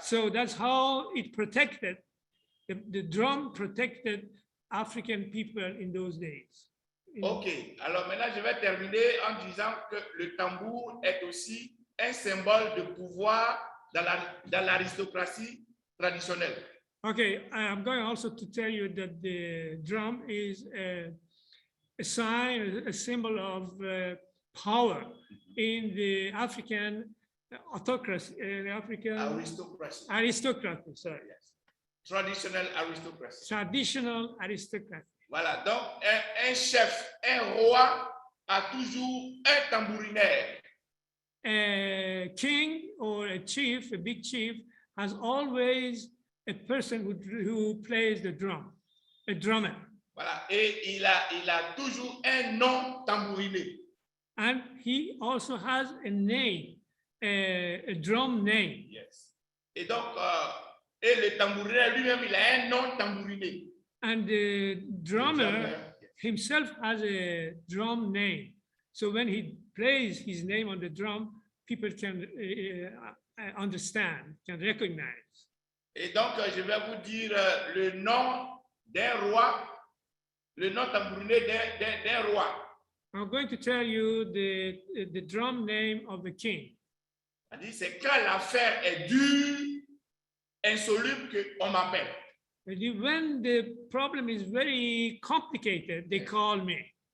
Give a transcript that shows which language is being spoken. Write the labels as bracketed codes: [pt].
[en] So that's how it protected, the drum protected African people in those days. [fr] Ok, alors maintenant je vais terminer en disant que le tambour est aussi un symbole de pouvoir dans l'aristocratie traditionnelle. [en] Okay, I'm going also to tell you that the drum is a sign, a symbol of power in the African autocracy, the African aristocracy, sorry. Yes. Traditional aristocracy. Traditional aristocracy. [fr] Voilà, donc un chef, un roi a toujours un tambourinaire. [en] A king or a chief, a big chief, has always a person who plays the drum, a drummer. [fr] Voilà, et il a toujours un nom tambouriné. [en] And he also has a name, a drum name. Yes. [fr] Et donc, et le tambourinaire lui-même, il a un nom tambouriné. [en] And the drummer himself has a drum name. So when he plays his name on the drum, people can understand, can recognize. [fr] Et donc, je vais vous dire le nom d'un roi, le nom tambouriné d'un roi. [en] I'm going to tell you the drum name of the king. [fr] C'est quand l'affaire est dure, insoluble, qu'on m'appelle. [en] When the problem is very complicated, they call me.